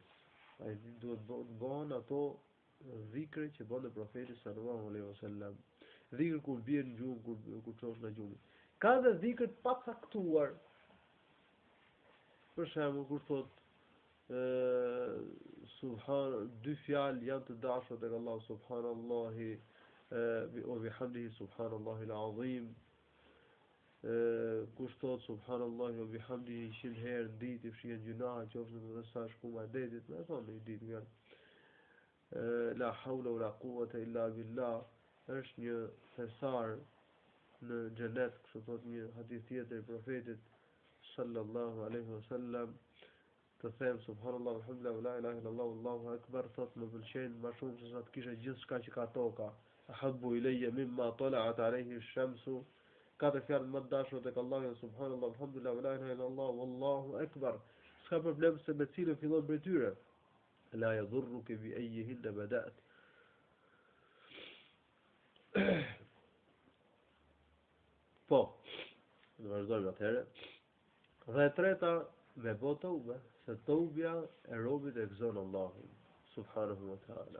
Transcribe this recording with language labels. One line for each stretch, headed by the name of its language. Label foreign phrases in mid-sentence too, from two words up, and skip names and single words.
Albanian: Ai duhet bëhen ato dhikri që bonte profeti
Arabic: صلى الله عليه وسلم.
Albanian: Dhikr kur bie në gjumë, kur çosh nga gjumi. Ka dhe dhikr të pacaktuar. Për shembull, kur thot dy fjalë janë të dashura tek Allahu
Arabic: سبحان الله وبحمده سبحان الله العظيم.
Albanian: Kush thot
Arabic: سبحان الله وبحمده
Albanian: 100 herë në ditë, i fshihen gjunahe, qofshin edhe sa shkuma e detit, më thonë një ditë nga
Arabic: لا حول ولا قوة إلا بالله,
Albanian: është një thesar në xhenet, kështu thot një hadith tjetër i profetit
Arabic: صلى الله عليه وسلم.
Albanian: Të them
Arabic: سبحان الله والحمد لله لا إله إلا الله والله أكبر,
Albanian: thot më pëlqen më shumë se sa të kisha gjithçka që ka toka.
Arabic: أحب إلي مما طلعت عليه الشمس.
Albanian: Katër fjalë më të dashura tek Allahu
Arabic: سبحان الله والحمد لله لا إله إلا الله والله أكبر.
Albanian: S'ka problem se me cilën fillon prej tyre.
Arabic: لا يضرك بأيهن بدأت.
Albanian: Po, do vazhdojmë atëherë. Dhe e treta, me bo tobe, se tobja e robit e gëzon Allahun
Arabic: سبحانه وتعالى.